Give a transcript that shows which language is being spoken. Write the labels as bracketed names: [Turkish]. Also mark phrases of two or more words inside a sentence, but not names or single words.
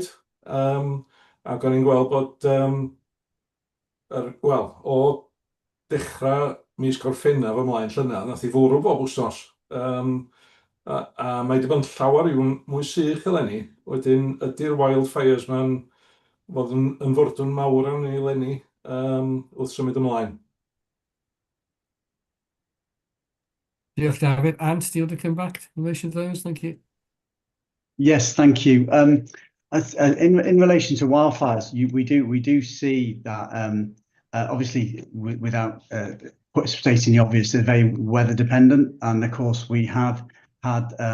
[Welsh] Ac o'n i'n gweld bod, o dechrau mis Gorffennaf ymlaen llynedd, nath i fwrw bob wsnos. A mae wedi bod yn llawer mwy sych eleni. Wedyn ydy'r wildfires ma'n fod yn fwrdwn mawr am ni eleni wrth symud ymlaen. Diolch, David. [English] Ant, do you want to come back in relation to those? Thank you. Yes, thank you. In relation to wildfires, we do see that obviously without stating the obvious, they're very weather dependent, and of course we have had